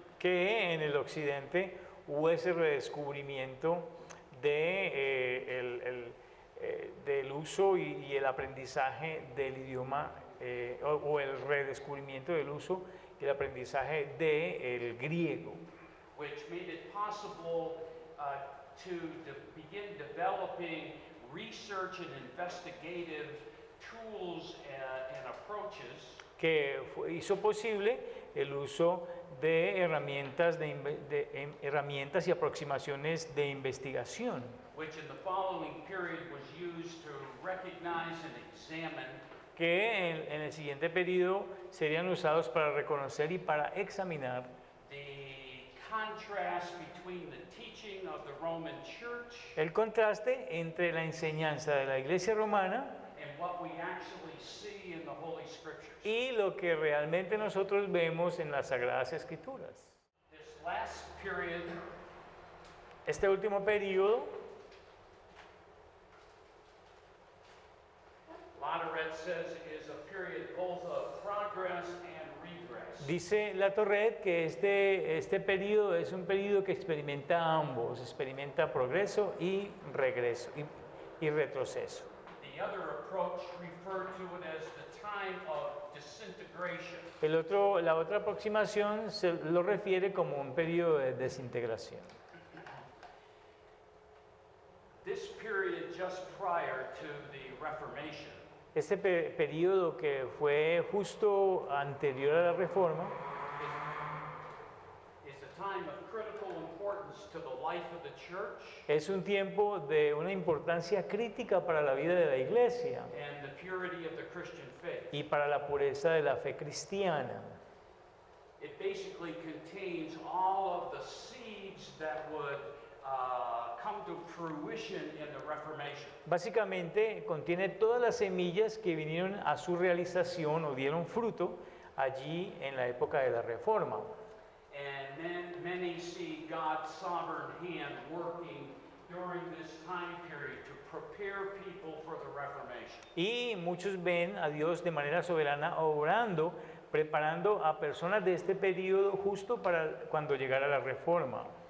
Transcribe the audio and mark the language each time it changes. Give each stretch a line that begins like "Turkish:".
Spanish: que en el occidente hubo ese redescubrimiento del uso y el aprendizaje del idioma, o el redescubrimiento del uso y el aprendizaje del griego,
English: which made it possible to begin developing research and investigative tools and approaches
Spanish: que hizo posible el uso de herramientas, herramientas y aproximaciones de investigación,
English: which in the following period was used to recognize and examine
Spanish: que en el siguiente periodo serían usados para reconocer y para examinar
English: the contrast between the teaching of the Roman Church
Spanish: el contraste entre la enseñanza de la Iglesia romana
English: and what we actually see in the Holy Scriptures.
Spanish: y lo que realmente nosotros vemos en las Sagradas Escrituras.
English: This last period
Spanish: Este último periodo,
English: Latoret says, is a period both of progress and regress.
Spanish: dice La Torret que este periodo es un periodo que experimenta ambos, experimenta progreso y regreso y retroceso.
English: The other approach referred to it as the time of disintegration.
Spanish: La otra aproximación se lo refiere como un periodo de desintegración.
English: This period just prior to the Reformation
Spanish: Este periodo que fue justo anterior a la Reforma
English: is a time of critical importance to the life of the church
Spanish: es un tiempo de una importancia crítica para la vida de la Iglesia
English: and the purity of the Christian faith.
Spanish: y para la pureza de la fe cristiana.
English: It basically contains all of the seeds that would come to fruition in the Reformation.
Spanish: Básicamente contiene todas las semillas que vinieron a su realización o dieron fruto allí en la época de la Reforma.
English: And then many see God's sovereign hand working during this time period to prepare people for the Reformation.
Spanish: Y muchos ven a Dios de manera soberana obrando, preparando a personas de este periodo justo para cuando llegara la Reforma.